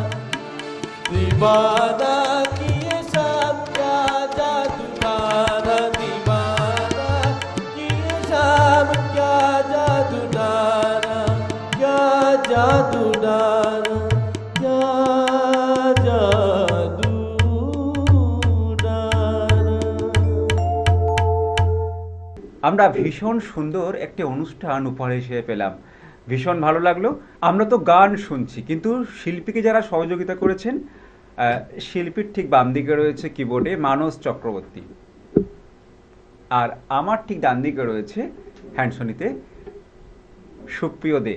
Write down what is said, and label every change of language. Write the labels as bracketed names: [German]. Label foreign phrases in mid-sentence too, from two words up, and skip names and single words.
[Hindi] दीवाना किए सब क्या जादू डारा दीवाना किए सब क्या जादू डारा क्या जादू डारा क्या जादू डारा [Bangla] আমরা ভীষণ সুন্দর একটি অনুষ্ঠান উপহার হিসেবে পেলাম, ভীষণ ভালো লাগলো। আমরা তো গান শুনছি, কিন্তু শিল্পীকে যারা সহযোগিতা করেছেন শিল্পীর ঠিক বাম দিকে রয়েছে কিবোর্ডে মানস চক্রবর্তী, আর আমার ঠিক ডান দিকে রয়েছে হ্যান্ডসনিতে সুপ্রিয় দে।